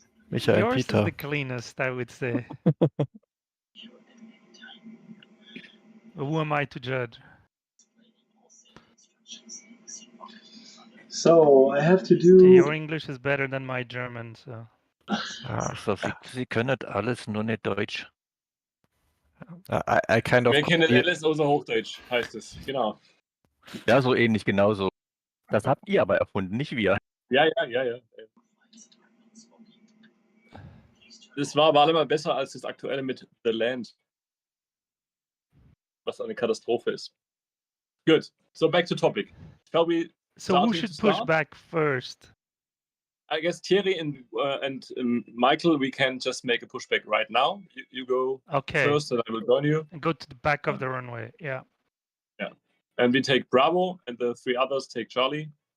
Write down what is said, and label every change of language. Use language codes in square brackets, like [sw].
[en] Michael and Yours is Peter. the cleanest, I would say. Who am I to judge? So, I have to Hey, do. your English is better than my German, so. Ah, [de] So, Sie können alles, nur nicht Deutsch. [en] I kind of [de] Wir kennen alles außer Hochdeutsch, heißt es. Genau. Ja, so ähnlich, genauso. Das habt ihr aber erfunden, nicht wir. Ja. Das war aber allemal besser als das aktuelle mit The Land. Was eine Katastrophe ist. [en] Good. So back to topic. Shall we So who should push back first? I guess Thierry and Michael, we can just make a pushback right now. You go first and I will join you. And go to the back of the runway, yeah. Yeah. And we take Bravo and the 3 others take Charlie.